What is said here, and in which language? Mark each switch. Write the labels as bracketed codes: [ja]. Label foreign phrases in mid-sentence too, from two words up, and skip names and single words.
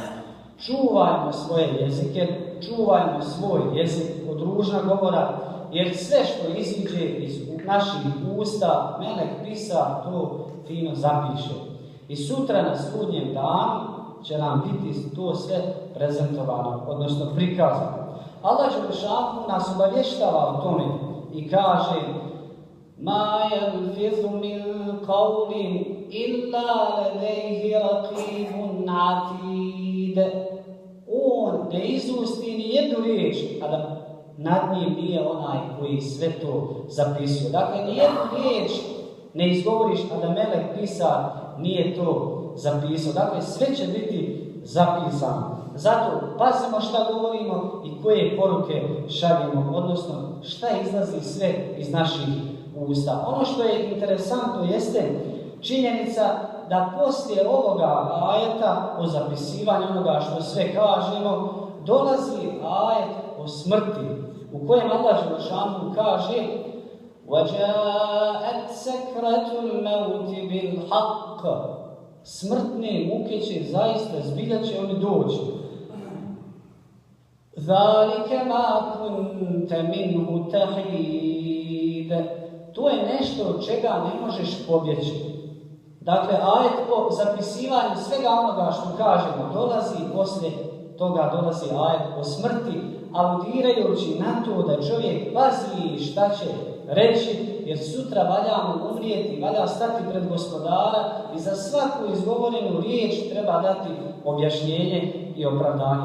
[bs] Čuvajmo svoje jezike, čuvajmo svoj jezik od ružna govora, jer sve što iziđe iz naših usta, melek pisa to fino zapiše. I sutra na sudnjem danu će nam biti to sve prezentovano, odnosno prikazano. Allah dželešanu nas obavještava o tome i kaže: [ar] ما يلفظ من قول إلا لديه رقيب عتيد. [bs] On ne izusti ni jednu riječ, a da nad njim nije onaj koji sve to zapisuje. Dakle, ni jednu riječ ne izgovoriš, a da melek pisar nije to zapisao. Dakle, sve će biti zapisano. Zato pazimo šta govorimo i koje poruke šaljemo, odnosno šta izlazi sve iz naših usta. Ono što je interesantno jeste činjenica da poslije ovoga ajeta o zapisivanju onoga što sve kažemo, dolazi ajet o smrti, u kojem Allah dželešanu kaže: [ar] وَجَاءَتْ سَكْرَةُ الْمَوْتِ بِالْحَقِّ. [bs] Smrtne muke će zaista, zbilja će oni doći. [ar] ذَلِكَ مَا كُنْتَ مِنْهُ تَحِيدَ. [bs] To je nešto od čega ne možeš pobjeći. Dakle, ajet o zapisivanju svega onoga što kažemo dolazi, poslije toga dolazi ajet o smrti, aludirajući na to da čovjek pazi šta će reći, jer sutra valja mu umrijeti, valja stati pred gospodara i za svaku izgovorenu riječ treba dati objašnjenje i opravdanje.